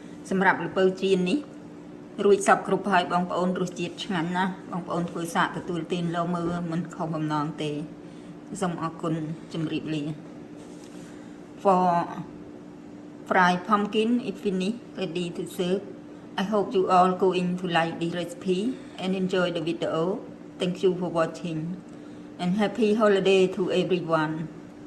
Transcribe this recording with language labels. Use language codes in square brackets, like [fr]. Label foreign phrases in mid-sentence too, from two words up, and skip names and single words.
[km] សម្រាប់ល្ពៅចៀននេះរួចសពគ្រប់ហើយបងប្អូនរសជាតិឆ្ងាញ់ណាស់បងប្អូនធ្វើសាកទទួលទានលោមើលមិនខុសបំណងទេសូមអរគុណជម្រាបលា [en] For fried pumpkin is finished ready to serve. I hope you all going to like this recipe and enjoy the video. Thank you for watching and happy holiday to everyone.